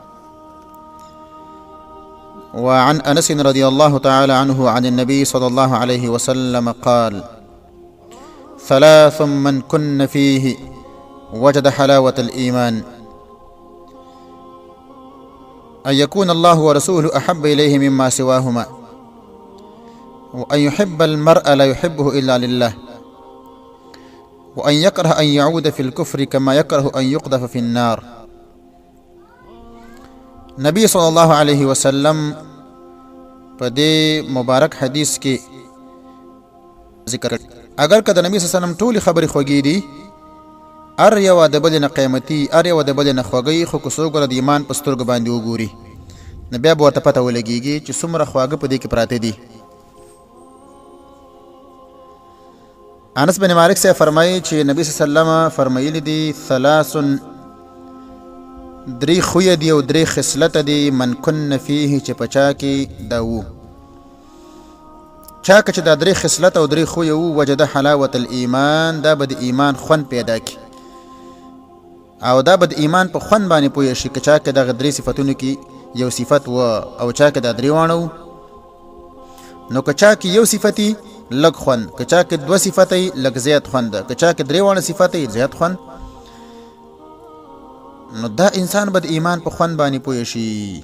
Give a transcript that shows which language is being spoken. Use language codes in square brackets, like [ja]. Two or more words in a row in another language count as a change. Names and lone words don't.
[ar] وعن أنس رضي الله تعالى عنه عن النبي صلى الله عليه وسلم قال: ثلاث من كن فيه وجد حلاوة الإيمان: أن يكون الله ورسوله أحب إليه مما سواهما، وأن يحب المرء لا يحبه إلا لله، وأن يكره أن يعود في الكفر كما يكره أن يقذف في النار. [ps] نبی صلی الله علیه وسلم په دې مبارک حدیث کې ذکر اگر که د نبی صلی الله علیه وسلم ټولې خبرې خوږې دي، هر یوه د بلې نه قیمتي، هر یوه د بلې نه خوږی، خو که څوک د ایمان په سترګو باندې وګوري نو بیا به ورته پته ولګېږي چې څومره خواږه په دې کې پراته دي. انس بن مالک سے فرمایي چې نبی صلی الله علیه وسلم فرمایلی دي: ثلاث، درې خویه دي او درې خصلته دي، [ar] من کن فیه [ps] چې په چا کې دا وو، چا که چې دا درې خصلته او درې خویه وو، [ar] وجد حلاوت الایمان، [ps] دا به د ایمان خوند پیدا کړي او دا به د ایمان په خوند باندې پوه شي. که چا کې دغه درې صفتونو کې یو صفت و او چا کې دا درې واړه وو، نو که چا کې یو صفتي لږ خوند، که چا کې دوه صفتي لږ زیات خوند، که چا کې درې واړه صفتي زیات خوند، نو دا انسان به د ایمان په خوند باندې پوه شي.